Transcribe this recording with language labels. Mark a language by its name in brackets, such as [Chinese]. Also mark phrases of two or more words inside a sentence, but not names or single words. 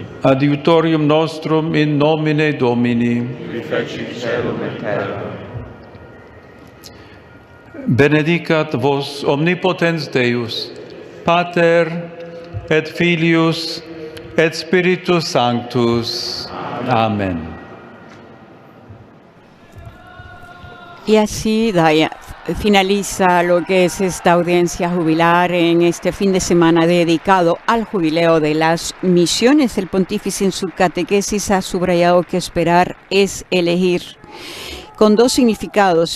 [Latin] adiutorium nostrum in nomine Domini. qui feci caelum et terra. Benedicat vos omnipotens Deus, Pater et Filius et Spiritus Sanctus. Amén. [Spanish] Y así, Daya, finaliza lo que es esta audiencia jubilar en este fin de semana dedicado al jubileo de las misiones. El pontífice en su catequesis ha subrayado que esperar es elegir, con dos significados.